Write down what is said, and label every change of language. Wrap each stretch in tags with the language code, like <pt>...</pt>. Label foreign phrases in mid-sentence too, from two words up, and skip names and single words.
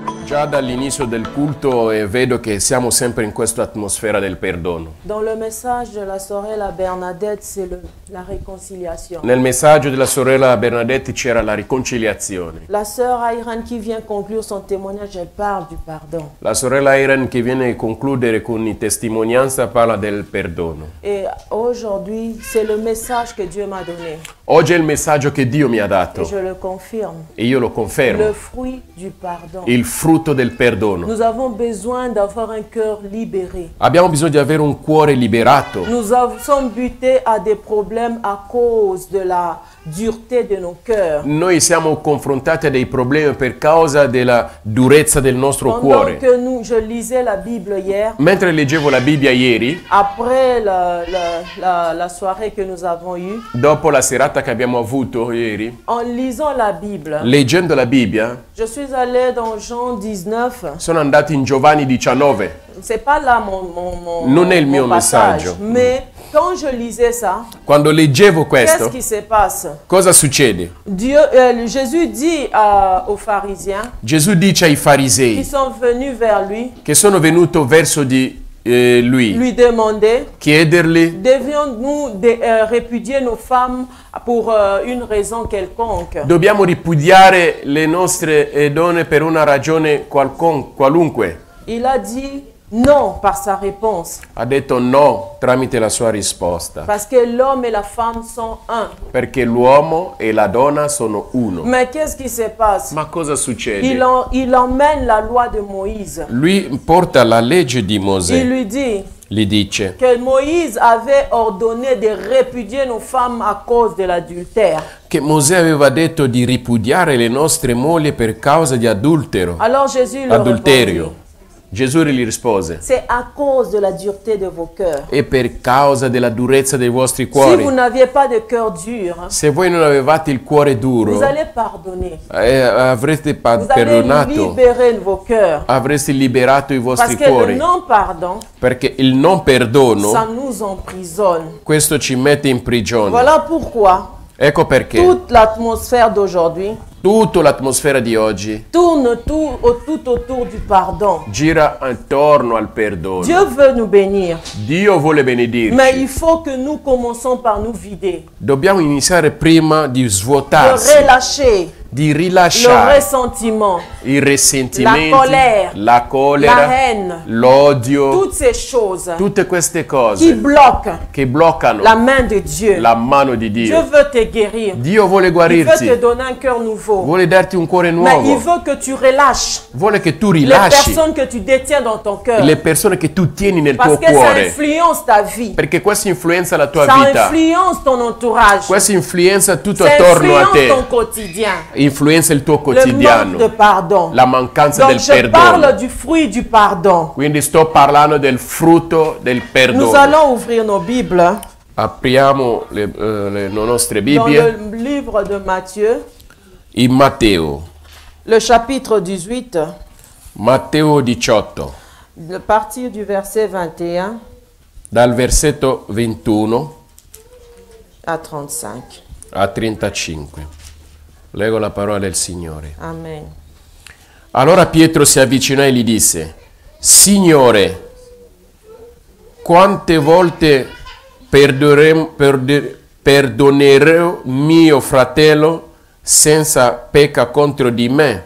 <it>Già dall'inizio del culto vedo che siamo sempre in questa atmosfera del perdono.</it> <fr>Dans le message de la sorella Bernadette, c'est la réconciliation.</fr> <it>Nel messaggio della sorella Bernadette c'era la riconciliazione.</it> <fr>La sœur Ayran qui vient conclure son témoignage, elle parle du pardon.</fr> <it>La sorella Irene che viene a concludere con la testimonianza parla del perdono.</it> <fr>Et aujourd'hui, c'est le message que Dieu m'a donné.</fr> <it>Oggi è il messaggio che Dio mi ha</it> <fr>Et</fr> <it>dato</it> <fr>je le confirme.</fr> <it>e io lo</it> <fr>Le</fr> <it>confermo.</it> <fr>fruit du pardon.</fr> <it>Il frutto del perdono.</it> <fr>Nous avons besoin d'avoir un cœur libéré.</fr> <it>Abbiamo bisogno di avere un cuore liberato.</it> <fr>Nous sommes butés à des problèmes à cause de la dureté de nos cœurs.</fr> <it>Noi siamo confrontati a dei problemi per causa della durezza del nostro</it> <fr>Pendant</fr> <it>cuore.</it> <fr>que je lisais la Bible hier,</fr> <it>Mentre leggevo la Bibbia ieri,</it> <fr>après la soirée que nous avons eue,</fr> <it>dopo la serata che abbiamo avuto ieri,</it> <fr>en lisant la Bible,</fr> <it>leggendo la Bibbia,</it> <fr>je suis allée dans Jean 19.</fr> <it>sono andato in Giovanni 19.</it> <fr>C'est pas là</fr> <it>Non è il mio</it> <fr>passage,</fr> <it>messaggio.</it> <fr>mais quand je lisais ça,</fr> <it>Quando leggevo</it> <fr>qu'est-ce</fr> <it>questo,</it> <fr>qui se passe?</fr> <it>cosa succede?</it> <fr>Jésus dit aux pharisiens</fr> <it>Gesù dice ai</it> <fr>qui</fr> <it>farisei</it> <fr>sont venus vers lui,</fr> <it>che sono venuti verso di lui,</it> <fr>lui demander,</fr> <it>chiedergli:</it> <fr>devions-nous répudier nos femmes pour une raison quelconque?</fr> <it>dobbiamo ripudiare le nostre donne per una ragione qualunque?</it> <fr>Il a dit non par sa réponse,</fr> <it>Ha detto no tramite la sua risposta,</it> <fr>parce que l'homme et la femme sont un.</fr> <it>perché l'uomo e la donna sono uno.</it> <fr>Mais qu'est-ce qui se passe?</fr> <it>Ma cosa succede?</it> <fr>Il emmène la loi de Moïse.</fr> <it>Lui porta la legge di</it> <fr>Il</fr> <it>Mosè,</it> <fr>lui dit</fr> <it>gli dice</it> <fr>que Moïse avait ordonné de répudier nos femmes à cause de l'adultère.</fr> <it>che Mosè aveva detto di ripudiare le nostre mogli per causa di adulterio.</it> <fr>Alors Jésus leur</fr> <it>Adulterio.</it> <fr>répondit,</fr> <it>Gesù gli rispose:</it> <fr>c'est à cause de la dureté de vos cœurs.</fr> <it>è per causa della durezza dei vostri</it> <fr>Si</fr> <it>cuori.</it> <fr>vous n'aviez pas de cœur dur,</fr> <it>Se voi non avevate il cuore duro,</it> <fr>vous allez pardonner.</fr> <it>avreste</it> <fr>Vous allez</fr> <it>perdonato,</it> <fr>libérer vos cœurs.</fr> <it>avreste liberato i</it> <fr>Parce</fr> <it>vostri</it> <fr>que le</fr> <it>cuori.</it> <fr>non-pardon,</fr> <it>Perché il non perdono,</it> <fr>ça nous emprisonne.</fr> <it>questo ci mette in prigione.</it> <fr>Voilà pourquoi</fr> <it>Ecco perché</it> <fr>toute l'atmosphère d'aujourd'hui</fr> <it>tutta l'atmosfera di oggi</it> <fr>tourne tout autour du pardon.</fr> <it>gira attorno al perdono.</it> <fr>Dieu veut nous bénir,</fr> <it>Dio vuole</it> <fr>mais</fr> <it>benedirci.</it> <fr>il faut que nous commençons par nous vider,</fr> <it>Dobbiamo iniziare prima di</it> <fr>de</fr> <it>svuotarsi,</it> <fr>relâcher</fr> <it>di</it> <fr>le</fr> <it>rilasciare</it> <fr>ressentiment,</fr> <it>i risentimenti,</it> <fr>la colère,</fr> <it>la</it> <fr>la</fr> <it>collera,</it> <fr>haine,</fr> <it>l'odio,</it> <fr>toutes ces choses</fr> <it>tutte queste</it> <fr>qui</fr> <it>cose</it> <fr>bloquent</fr> <it>che bloccano</it> <fr>la main de Dieu.</fr> <it>la mano di</it> <fr>Dieu</fr> <it>Dio.</it> <fr>veut te guérir.</fr> <it>Dio vuole</it> <fr>Il veut te</fr> <it>guarirti,</it> <fr>donner un cœur nouveau.</fr> <it>vuole darti un cuore</it> <fr>Mais il</fr> <it>nuovo,</it> <fr>veut que tu relâches</fr> <it>vuole che tu</it> <fr>les</fr> <it>rilasci</it> <fr>personnes que tu détiens dans ton cœur.</fr> <it>le persone che tu tieni nel</it> <fr>Parce</fr> <it>tuo</it> <fr>que ça</fr> <it>cuore,</it> <fr>influence ta vie.</fr> <it>perché questo influenza la tua</it> <fr>Ça</fr> <it>vita,</it> <fr>influence ton entourage.</fr> <it>questo influenza tutto</it> <fr>Ça</fr> <it>attorno a</it> <fr>influence ton</fr> <it>te,</it> <fr>quotidien.</fr> <it>influenza il tuo</it> <fr>Le manque de</fr> <it>quotidiano,</it> <fr>pardon.</fr> <it>la mancanza</it> <fr>Donc</fr> <it>del</it> <fr>je parle</fr> <it>perdono.</it> <fr>du fruit du pardon.</fr> <it>Quindi sto parlando del frutto del</it> <fr>Nous</fr> <it>perdono.</it> <fr>allons ouvrir nos Bibles</fr> <it>Apriamo le nostre</it> <fr>dans</fr> <it>Bibbie</it> <fr>le livre de Matthieu,</fr> <it>in Matteo,</it> <fr>le chapitre 18,</fr> <it>Matteo 18,</it> <fr>à partir du verset 21</fr> <it>dal versetto 21</it> <fr>à 35.</fr> <it>a 35. Leggo la parola del Signore. Amen. Allora Pietro si avvicinò e gli disse: Signore, quante volte perdonerò mio fratello senza pecca contro di me?</it>